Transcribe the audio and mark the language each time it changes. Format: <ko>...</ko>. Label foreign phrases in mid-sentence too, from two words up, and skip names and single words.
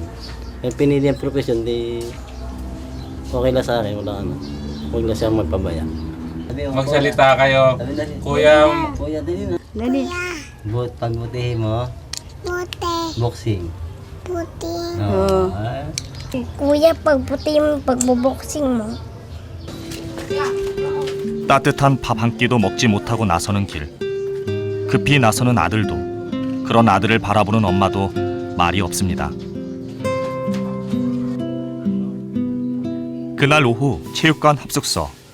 <tl>Yung pinili ang profession, di okay lang sa akin, wala huwag lang siya magpabaya. Magsalita kayo. Kuya, Dali. Pagbutihin mo? Boxing. Oo. Kuya, pagboboxing mo.</tl> <ko>따뜻한 밥 한 끼도 먹지 못하고 나서는 길. 급히 나서는 아들도, 그런 아들을 바라보는 엄마도 말이 없습니다. 그날 오후 체육관 합숙소.</ko>